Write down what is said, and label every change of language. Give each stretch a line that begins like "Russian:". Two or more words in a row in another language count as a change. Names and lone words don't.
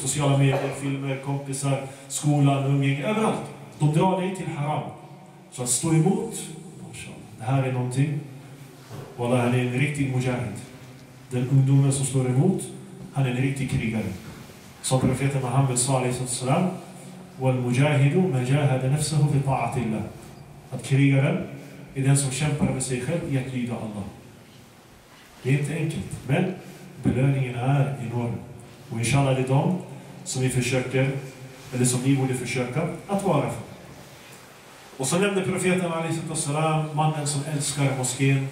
Swedish: Sociala medier, filmer, kompisar, skolan, umgänge, överallt. De drar dig till haram. Så att stå emot, det här är någonting. Wallah, han är en riktig mujahid. Den ungdomen som står emot, han är en riktig krigare. Som profeten Muhammed s.a.w.
Arabic: والمجاهد من جاهد نفسه في طاعة الله.
Swedish: Att krigaren är den som kämpar med sig själv i att lyda Allah. Det är inte enkelt, men belöningen är enorm. Och inshallah är det de som vi försöker, eller som ni borde försöka att vara för. Och så nämnde profeten a.s. mannen som älskar moskén.